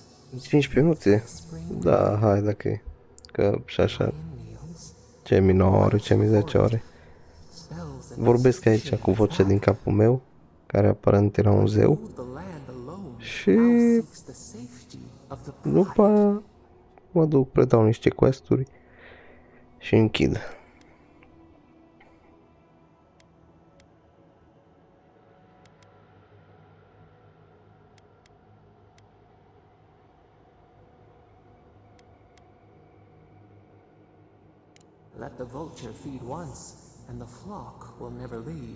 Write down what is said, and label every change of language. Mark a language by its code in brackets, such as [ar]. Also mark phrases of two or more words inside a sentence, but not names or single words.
[ro] 5 minuti? Da, haide ok. Că și așa, ce mi 9 ore, ce mi 10 ore. Vorbesc aici cu vocea din capul meu, care aparent era un zeu. Și după mă duc, predau niște questuri și închid. [en] Let the vulture feed once, and the flock will never leave.